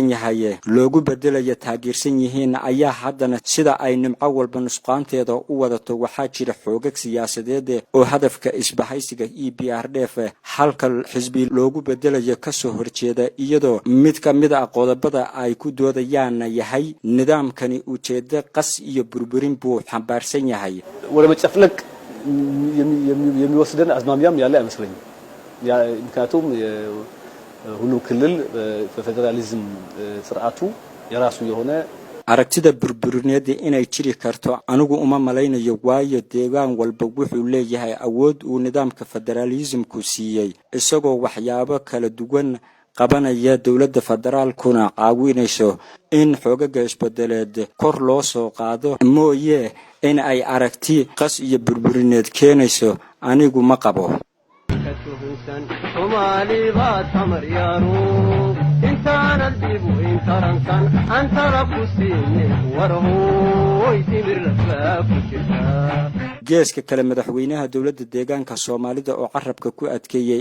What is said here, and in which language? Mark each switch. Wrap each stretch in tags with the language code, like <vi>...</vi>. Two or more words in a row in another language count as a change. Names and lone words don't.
<so>yahay loogu bedelayo taageersan yihiin ayaa haddana sida ay nimco walba nusqaanteeda u wadato waxaa jira xoogag siyaasadeed oo hadafka isbahaysiga EPRDF halka xisbi loogu bedelayo ka soo horjeeda iyadoo mid ka mid ah qodobada ay ku doodayaan yahay nidaamkani ujeedada qas iyo burburin buu xambaarsan yahay</so> <am>ወለመጨፍለቅ የሚወስደን አዝማሚያም ያለ አይመስለኝም ምክንያቱም ሁሉም ክልል በፌደራሊዝም ስርዓቱ የራሱ የሆነ</am> <so>aragtida burburineed inay jiri karto anigu uma malaynayo waayo deegaan walba wuxuu leeyahay awood uu nidaamka federalismku siiyay isagoo waxyaabo kala duwan qabanaya dawladda federaalkuna caawinayso in xoogaga isbedeleed kor loo soo qaado mooyee in ay aragti qas iyo burburineed keenayso anigu ma qabo geeska kale madaxweynaha dawladda deegaanka Soomaalida oo carabka ku adkeeyay</so>